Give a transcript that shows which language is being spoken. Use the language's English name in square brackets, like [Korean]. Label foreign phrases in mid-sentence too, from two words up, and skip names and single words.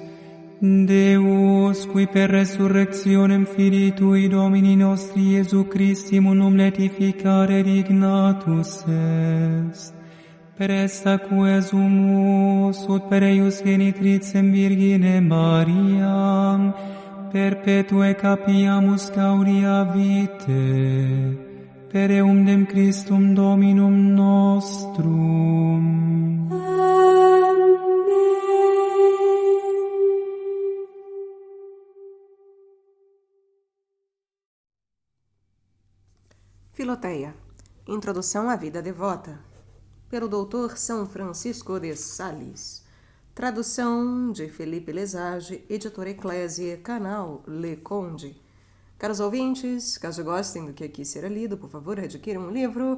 [Latin] Deus, qui per resurrectionem Filii Tui Domini nostri Iesu Christi munum letificare dignatus est, per esta quesumus ut per eius genitricem Virgine Mariam, perpetue capiamus gaudia vitae, per eundem Christum Dominum nostrum. [Portuguese] Filoteia, Introdução à Vida Devota, pelo Dr. São Francisco de Sales. Tradução de Felipe Lesage, editora Eclésia, canal Le Conde. Caros ouvintes, caso gostem do que aqui será lido, por favor, adquiram um livro.